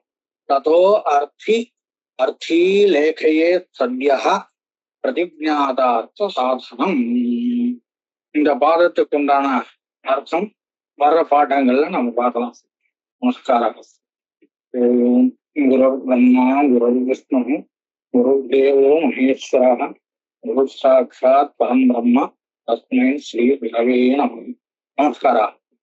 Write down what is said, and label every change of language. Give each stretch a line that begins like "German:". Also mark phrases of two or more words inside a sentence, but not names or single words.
Sanskrit: ततो अर्थि लेखये सत्या प्रतिज्ञातार्थ साधनम्.
Tamil: இந்த பாதத்துக்கு உண்டான அர்த்தம் வர்ற பாடங்கள்ல நம்ம பார்க்கலாம்.
Sanskrit: नमस्कारम्. ओम् गुरु ब्रह्मा गुरु विष्णु गुरु देवो महेश्वरः गुरु साक्षात् परम् ब्रह्म तस्मै श्री गुरवे नमः.
Tamil: நமஸ்காரம்.